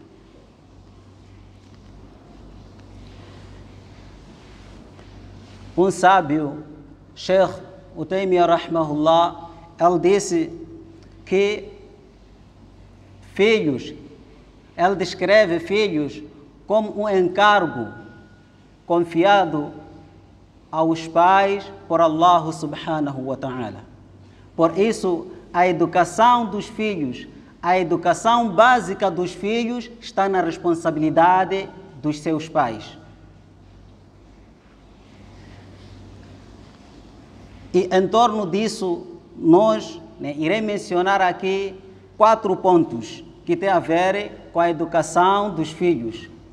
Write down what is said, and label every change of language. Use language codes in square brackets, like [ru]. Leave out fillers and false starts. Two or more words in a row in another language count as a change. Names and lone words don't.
[pt] Um sábio, Sheikh Utaymiyah rahmahullah, ele disse que filhos, ele descreve filhos como um encargo confiado aos pais por Allah [ar] سبحانه وتعالى. [pt] Por isso, a educação dos filhos, a educação básica dos filhos está na responsabilidade dos seus pais. E em torno disso, nós irei mencionar aqui 4 pontos que têm a ver com a educação dos filhos.